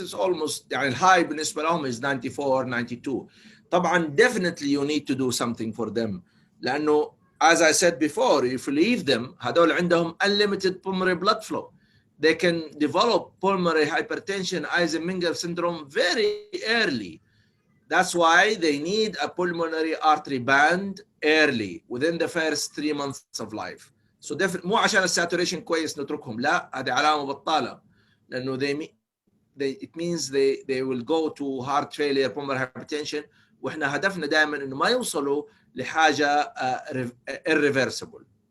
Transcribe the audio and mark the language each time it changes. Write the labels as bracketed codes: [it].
[ar] It's almost يعني الهاي بالنسبة لهم is 94, 92. [en] طبعا definitely you need to do something for them. لأنه as I said before, if you leave them, هذول عندهم unlimited pulmonary blood flow. They can develop pulmonary hypertension, Eisenmenger syndrome very early. That's why they need a pulmonary artery band early, within the first 3 months of life. [ar] So definitely مو عشان الساتوريشن كويس نتركهم، لا، هذه علامة بطالة، لأنه it means they will go to heart failure, pulmonary hypertension، وإحنا هدفنا دائما إنه ما يوصلوا لحاجة irreversible.